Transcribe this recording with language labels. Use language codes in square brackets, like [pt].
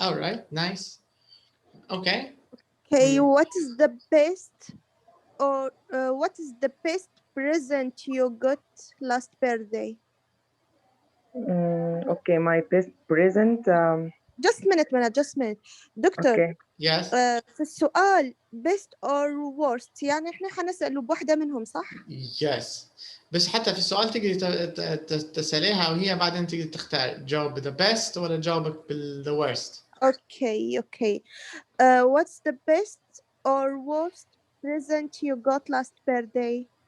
[en] All right. Nice. Okay. Okay. What is the best present you got last birthday? Okay, my best present. Just a minute, دكتور. Okay. Yes. [ar] في السؤال [en] best or worst [ar] يعني احنا حنسأله بواحدة منهم صح؟ [en] Yes. [ar] بس حتى في السؤال تقدري تسأليها وهي بعدين تقدري تختار جاوب [en] the best [ar] ولا جاوبك [en] the worst. Okay. What's the best or worst present you got last birthday?